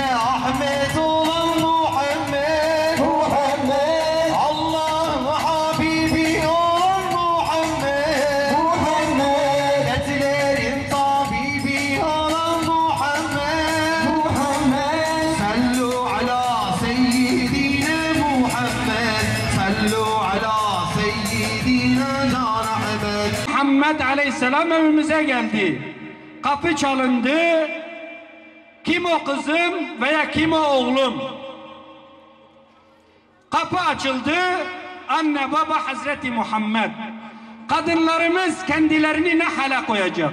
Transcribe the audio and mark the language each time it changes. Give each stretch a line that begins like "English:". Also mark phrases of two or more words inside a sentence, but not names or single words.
Turkish: Ahmet olan Muhammed, Muhammed, Allah'ın Habibi olan Muhammed, Muhammed, dertlerin tabibi olan Muhammed, Muhammed,
Arabic: صلوا على سيدنا محمد، صلوا على سيدنا جان أحمد.
Turkish: Muhammed Aleyhisselam evimize geldi. Kapı çalındı. Kim o kızım veya kim o oğlum? Kapı açıldı. Anne baba Hazreti Muhammed. Kadınlarımız kendilerini ne hale koyacak?